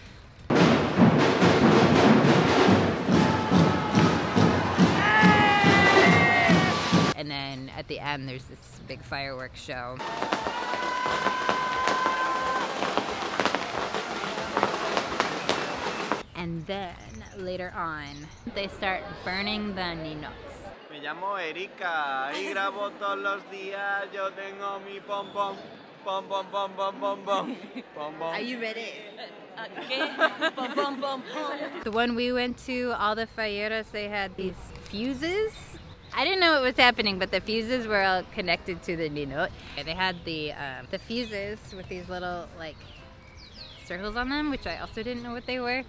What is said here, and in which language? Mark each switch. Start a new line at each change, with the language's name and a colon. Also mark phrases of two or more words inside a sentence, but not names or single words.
English: And then at the end, there's this big fireworks show. And then later on, they start burning the ninots.
Spanish: Me llamo Erika y grabo todos los días. Yo tengo mi pom pom, pom pom pom pom pom pom, pom pom.
English: Are you ready? The one we went to, all the falleros, they had these fuses. I didn't know what was happening, but the fuses were all connected to the ninot. They had the fuses with these little like circles on them, which I also didn't know what they were.